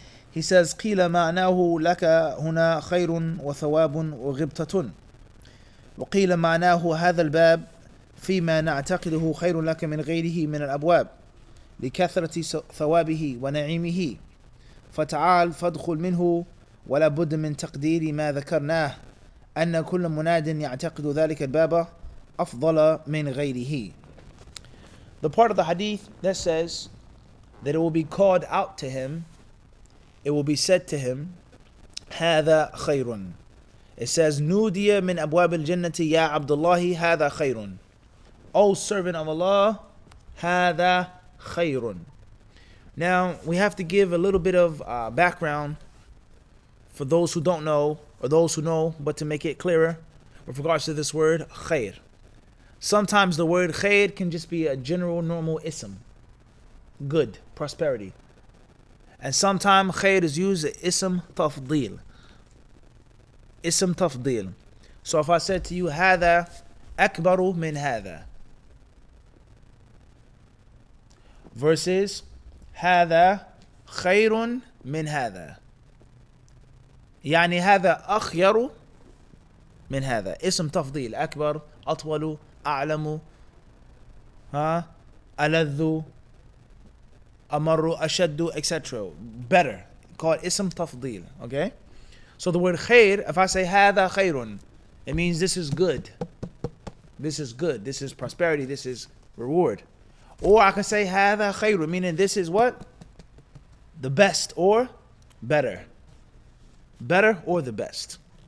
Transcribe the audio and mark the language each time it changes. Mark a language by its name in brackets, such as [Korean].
[English] He says, [Arabic] قِيلَ مَعْنَاهُ لَكَ هُنَا خَيْرٌ وَثَوَابٌ وَغِبْتَةٌ وقيل معناه هذا الباب فيما نعتقده خير لك من غيره من الأبواب لكثرة ثوابه ونعيمه فتعال فادخل منه ولا بد من تقدير ما ذكرناه أن كل مناد يعتقد ذلك الباب أفضل من غيره. [English] The part of the hadith that says that it will be called out to him, it will be said to him, [Arabic] هذا خير. [English] It says, [Arabic] نودي من أبواب الجنة يا عبد الله هذا خير. [English] O servant of Allah, [Arabic] هذا خير. [English] Now, we have to give a little bit of background for those who don't know, or those who know, but to make it clearer with regards to this word, khair. Sometimes the word khair can just be a general, normal ism, good, prosperity. And sometimes khair is used as ism tafdeel. Ism tafdeel. So if I said to you, [Arabic] هذا أكبر من هذا, versus هذا خير من هذا, يعني هذا أخير من هذا. اسم تفضيل. أكبر، أطول، أعلم، ألذ، أمر، أشد, etc. [English] Better. Called اسم تفضيل. Okay? So the word khair, if I say [Arabic] هذا خير, [English] it means this is good. This is good. This is prosperity. This is reward. Or I can say [Arabic] هذا خير, [English] meaning this is what? The best or better. Better or the best.